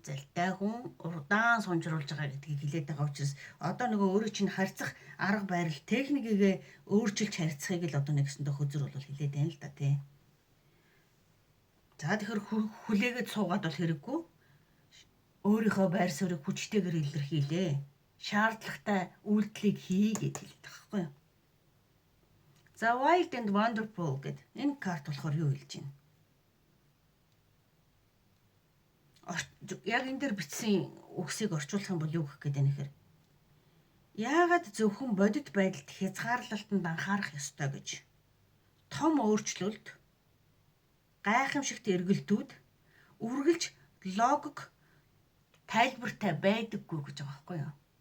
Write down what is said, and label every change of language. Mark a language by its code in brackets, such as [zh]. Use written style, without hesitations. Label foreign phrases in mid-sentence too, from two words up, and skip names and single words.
[mn] Залтай хүн урдаан сунжруулж байгаа гэдгийг хэлээд байгаа учраас одоо нөгөө өөрөө чинь харьцах арга барил техникийг өөрчилж харьцахыг л одоо нэгсэндээ хөзөр бол хэлээд байна л да тий. За тэгэхээр хүлээгээд суугаад бол хэрэггүй. Өөрийнхөө байр суурийг хүчтэйгээр илэрхийлээ. Шаардлагатай үйлдэлийг хий гэж хэлдэг байхгүй юу? За [en] wild and wonderful [mn] гэдэг энэ карт болохоор юу хэлж байна? Яг энэ дээр бичсэн үгсийг орчуулах юм бол юу гэх гээд байна гэхээр яагаад зөвхөн бодит байдалд хязгаарлалтанд анхаарах ёстой гэж том өөрчлөлт гайхамшигт эргэлтүүд үргэлж логик тайлбартай байдаггүй гэж байгаа байхгүй юу?